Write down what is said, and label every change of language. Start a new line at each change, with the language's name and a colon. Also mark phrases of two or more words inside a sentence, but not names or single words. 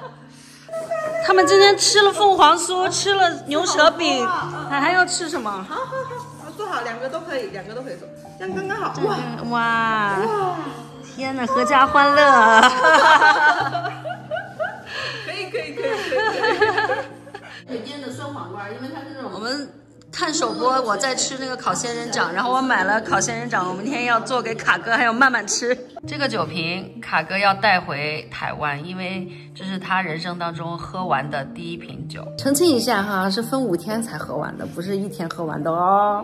Chinese: 他們今天吃了鳳凰酥，吃了牛舌餅，還要吃什麼？好，做好2個都可以，2個都可以做，這樣剛剛好。哇！天哪，闔家歡樂。可以。醃的酸黃瓜，因為它是這種我們。看首播，我在吃那個烤仙人掌，然後我買了烤仙人掌，我明天要做給卡哥還有曼曼吃。這個酒瓶卡哥要帶回台灣，因為這是他人生當中喝完的第1瓶酒。澄清一下哈，是分5天才喝完的，不是1天喝完的哦。